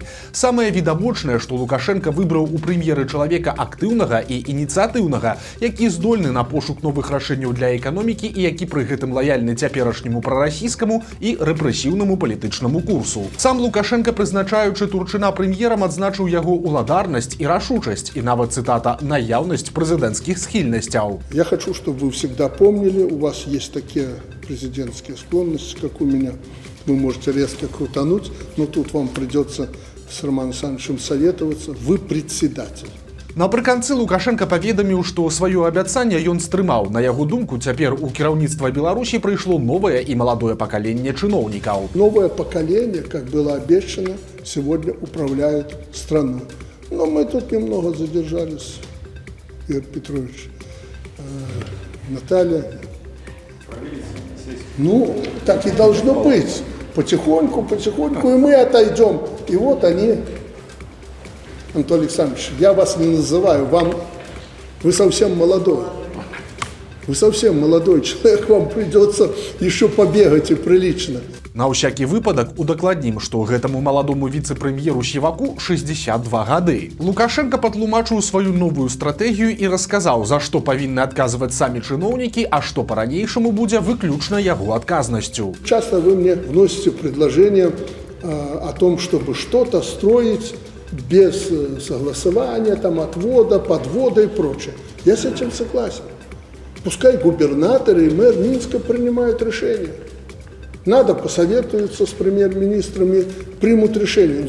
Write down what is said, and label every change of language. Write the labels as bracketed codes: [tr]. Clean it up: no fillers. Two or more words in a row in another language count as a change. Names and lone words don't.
[be] Самае відавочнае, што Лукашенка выбраў у прэм'еры чалавека актыўнага і ініцыятыўнага, які здольны на пошук новых рашэнняў для эканомікі і які пры гэтым лаяльны цяперашняму прарасійскаму і рэпрэсіўнаму палітычнаму курсу. Сам Лукашенко, прызначаючы Турчына прэм'ерам, адзначыў яго уладарнасць і рашучасць, і нават, цытата, наяўнасць прэзідэнцкіх схільнасцяў. [ru] Я хочу, чтобы вы всегда помнили, у вас есть такие президентские склонности, как у меня. Вы можете резко крутануть, но тут вам придется с Романом Александровичем советоваться. Вы председатель. [be] Напрыканцы Лукашенко паведаміў, што сваё абяцанне ён стрымаў. На яго думку, цяпер у кіраўніцтва Беларусі прыйшло новае і маладое пакаленне чыноўнікаў. [ru] Новое поколение, как было обещано, сегодня управляет страной. Но мы тут немного задержались, Игорь Петрович, Наталья. Ну, так и должно быть. Потихоньку, и мы отойдем. И вот они... Антон Александрович, я вас не называю, вы совсем молодой. Вы совсем молодой человек, вам придется еще побегать и прилично. [be] На ўсякі выпадак удакладнім, што гэтаму маладому віцэ-прэм'еру Сіваку 62 гады. Лукашенко патлумачыў сваю новую стратэгію і расказаў, за што павінны адказваць самі чыноўнікі, а што па-ранейшаму будзе выключна яго адказнасцю. [ru] Часто вы мне вносите предложение о том, чтобы что-то строить без согласования, там, отвода, подвода и прочее. Я с этим согласен. Пускай губернаторы и мэр Минска принимают решения. Надо посоветоваться с премьер-министрами, примут решение.